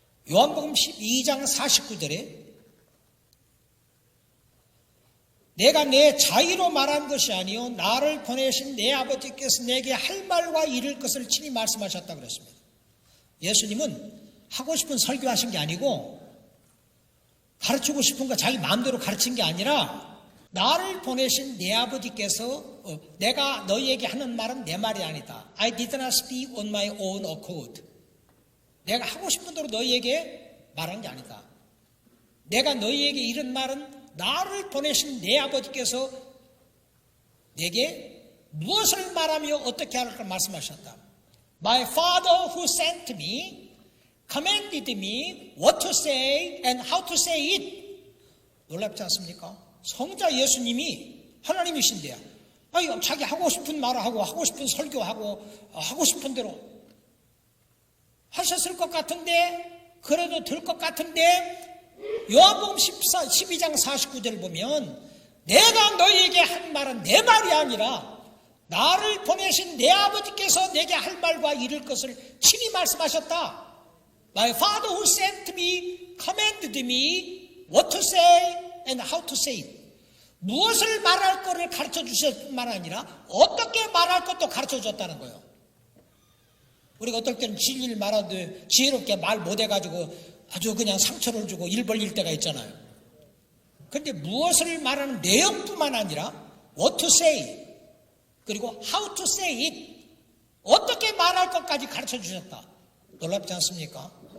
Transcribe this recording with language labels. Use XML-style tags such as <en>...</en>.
<ko>요한복음 12장 49절에 내가 내 자의로 말한 것이 아니요 나를 보내신 내 아버지께서 내게 할 말과 이룰 것을 친히 말씀하셨다고 그랬습니다. 예수님은 하고 싶은 설교하신 게 아니고 가르치고 싶은 거 자기 마음대로 가르친 게 아니라 나를 보내신 내 아버지께서 내가 너희에게 하는 말은 내 말이 아니다.</ko> <en>I did not speak on my own accord.</en> <ko>내가 하고 싶은 대로 너희에게 말한 게 아니다. 내가 너희에게 이런 말은 나를 보내신 내 아버지께서 내게 무엇을 말하며 어떻게 할 걸 말씀하셨다.</ko> <en>My father who sent me commanded me what to say and how to say it.</en> <ko>놀랍지 않습니까? 성자 예수님이 하나님이신데요. 자기 하고 싶은 말을 하고 하고 싶은 설교하고 하고 싶은 대로 하셨을 것 같은데 그래도 될 것 같은데 요한복음 12장 49절 보면 내가 너희에게 한 말은 내 말이 아니라 나를 보내신 내 아버지께서 내게 할 말과 이룰 것을 친히 말씀하셨다.</ko> <en>My Father who sent me commanded me what to say and how to say it.</en> <ko>무엇을 말할 것을 가르쳐 주셨을 뿐만 아니라 어떻게 말할 것도 가르쳐 줬다는 거예요. 우리가 어떨 때는 진리를 말하는데 지혜롭게 말 못해가지고 아주 그냥 상처를 주고 일 벌릴 때가 있잖아요. 그런데 무엇을 말하는 내용뿐만 아니라</ko> <en>what to say</en> <ko>그리고</ko> <en>how to say it</en> <ko>어떻게 말할 것까지 가르쳐 주셨다. 놀랍지 않습니까?</ko>